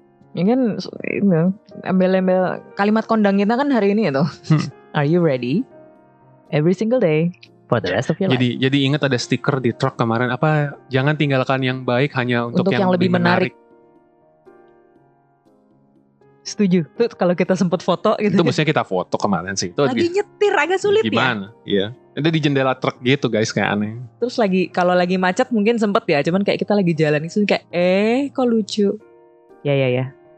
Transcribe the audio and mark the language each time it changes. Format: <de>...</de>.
<id>Ini kan embel-embel kalimat kondang kita kan hari ini itu.</id> <en>Are you ready? Every single day for the rest of your life.</en> <id>Jadi ingat ada stiker di truk kemarin apa? Jangan tinggalkan yang baik hanya untuk yang lebih menarik. Setuju. Tuh kalau kita sempat foto gitu. Itu maksudnya kita foto kemarin sih. Itu lagi nyetir agak sulit gimana? Iya. Itu di jendela truk gitu guys, kayak aneh. Terus kalau lagi macet mungkin sempet ya, cuman kayak kita lagi jalan itu kayak kok lucu. Ya.</id>